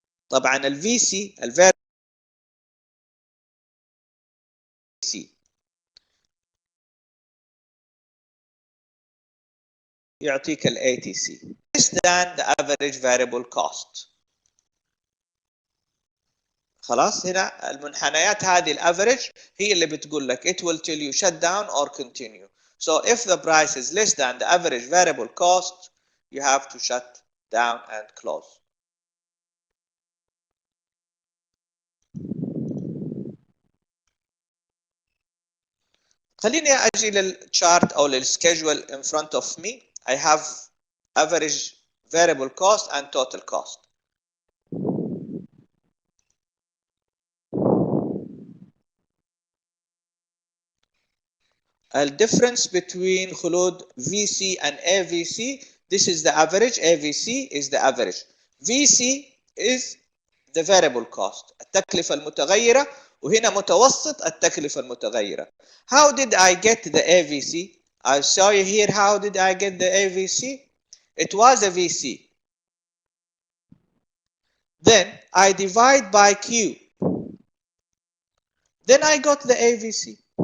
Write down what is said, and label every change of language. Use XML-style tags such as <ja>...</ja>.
<en>طبعا ال VC يعطيك ال ATC less than the average variable cost.</en> <ar>خلاص هنا المنحنيات هذه الافريج هي اللي بتقول لك</ar> <en>it will tell you shut down or continue. So if the price is less than the average variable cost, you have to shut down and close.</en> <ar>خليني اجي للchart او للschedule</ar> <en>in front of me. I have average variable cost and total cost. The difference between خلود VC and AVC, this is the average. AVC is the average. VC is the variable cost,</en> <ar>التكلفة المتغيرة، وهنا متوسط التكلفة المتغيرة.</ar> <en>How did I get the AVC? I'll show you here how did I get the AVC. It was a VC. Then I divide by Q. Then I got the AVC.</en>